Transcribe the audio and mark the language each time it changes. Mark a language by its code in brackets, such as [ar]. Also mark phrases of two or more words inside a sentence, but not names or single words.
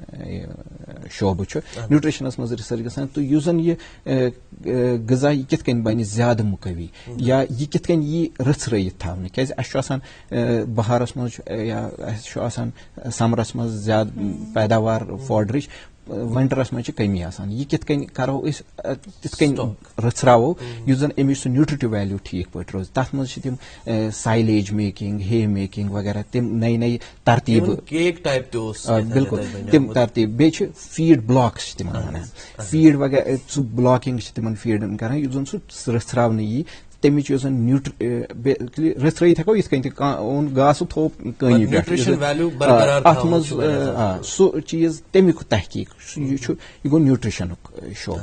[ks] شوبہٕ چھُ نیوٗٹرِشنس منٛز رِسرچ گژھان تہٕ یُس زن یہِ غذا یہِ کِتھ کٔنۍ بنہِ زیادٕ مُقوی یا یہِ کِتھ کٔنۍ یی رٕژھرٲیِتھ تھاونہٕ کیازِ اَسہِ چھُ آسان بہارس منٛز یا اَسہِ چھُ آسان سمرس منٛز زیادٕ پیداوار فوڈرٕچ ونٹرس منٛز چھِ کمی آسان. یہِ کِتھ کٔنۍ کرو أسۍ تِتھ کٔنۍ رٕژھراوو یُس زن امِچ سُہ [en] nutritive value [ks] ٹھیٖک پٲٹھۍ روزِ. تتھ منٛز چھِ تِم [en] silage making hay making [ks] وغیرہ تِم نٔے نٔے ترتیٖبہٕ بالکل تِم ترتیٖب. بیٚیہِ چھِ [en] feed blocks [ks] چھِ تِمن ونان فیٖڈ وغیرہ سُہ بلاکِنگ چھِ تِمن فیٖڈن کران یُس زن سُہ رٕژھراونہٕ یی تمِچ یُس زن رٕژھرٲیِتھ ہٮ۪کو یِتھ کٔنۍ تہِ کانٛہہ اوٚن گاسہٕ تھوٚو کٲنی پٮ۪ٹھ اتھ منٛز سُہ چیٖز تمیُک تحقیق یہِ گوٚو نیوٗٹرِشنُک شوبہٕ.